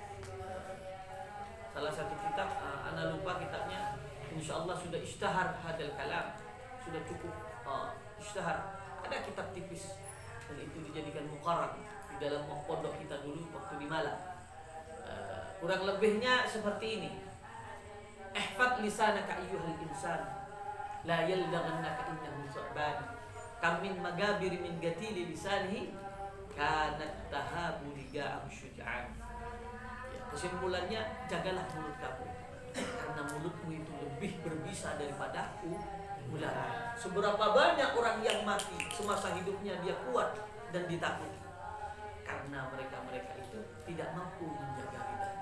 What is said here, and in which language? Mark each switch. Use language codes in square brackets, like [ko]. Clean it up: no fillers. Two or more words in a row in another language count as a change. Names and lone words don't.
[id] Ana lupa kitabnya. Insyaallah sudah [ar] اشتهر هذا الكلام, [id] sudah cukup ishtahar. Ada kitab tipis dan itu dijadikan muqarrar di dalam pondok kita dulu waktu di Malang. Kurang lebihnya seperti ini. [ar] احفظ لسانك أيها الإنسان، لا يلدغنك إنه ثعبان. كم من مقابر من قتيل لسانه كانت تهاب لقاءه الشجعان. [id] Kesimpulannya, jagalah mulut kamu, karena mulutmu itu lebih berbisa daripada ular. Seberapa banyak orang yang mati semasa hidupnya dia kuat dan ditakuti, karena mereka itu tidak mampu menjaga lidahnya.